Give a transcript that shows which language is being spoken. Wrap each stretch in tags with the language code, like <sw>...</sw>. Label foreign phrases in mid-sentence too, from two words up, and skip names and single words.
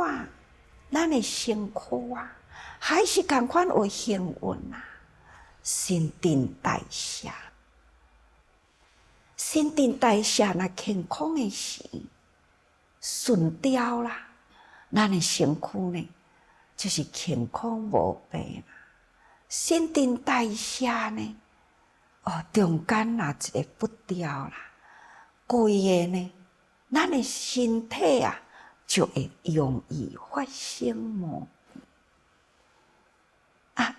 <nan>咱的身躯啊，还是共款有行运啊，新陈代谢，新陈代谢若健康的时，顺调啦，咱的身躯呢，就是健康无病啦。新陈代谢呢，中间若一个不调啦，规个呢，咱的身体啊。就会容易发生毛病啊！</nan>